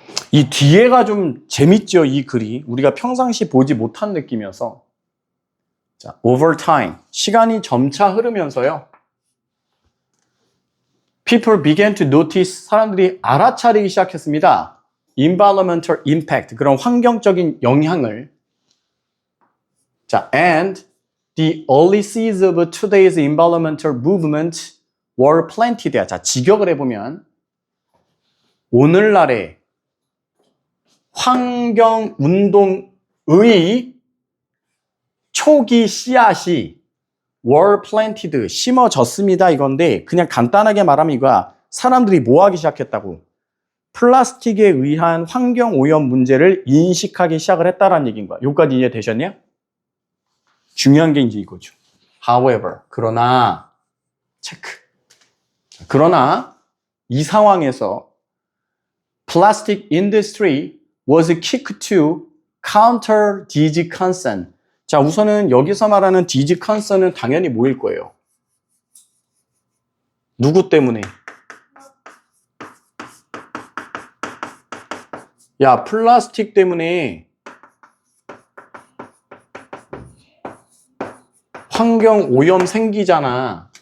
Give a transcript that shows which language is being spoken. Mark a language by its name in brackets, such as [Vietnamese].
[Korean] 이 뒤에가 좀 재밌죠, 이 글이. 우리가 평상시 보지 못한 느낌이어서. [English] 자, over time. [Korean] 시간이 점차 흐르면서요. [English] People began to notice. [Korean] 사람들이 알아차리기 시작했습니다. [English] Environmental impact. [Korean] 그런 환경적인 영향을. [English] 자, and the early seeds of today's environmental movement were planted. [Korean] 자, 직역을 해보면 오늘날의 환경운동의 초기 씨앗이 [English] were planted, [Korean] 심어졌습니다 이건데 그냥 간단하게 말하면 이거야. 사람들이 뭐 하기 시작했다고? 플라스틱에 의한 환경오염 문제를 인식하기 시작을 했다라는 얘기인 거야. 여기까지 이해되셨냐? 중요한 게 이제 이거죠. However, 그러나 체크. 그러나 이 상황에서 [English] plastic industry was kicked to counter these concerns. [Korean] 자, 우선은 여기서 말하는 [English] these concerns [Korean] 는 당연히 뭐일 거예요? 누구 때문에? 야, 플라스틱 때문에 환경 오염 생기잖아.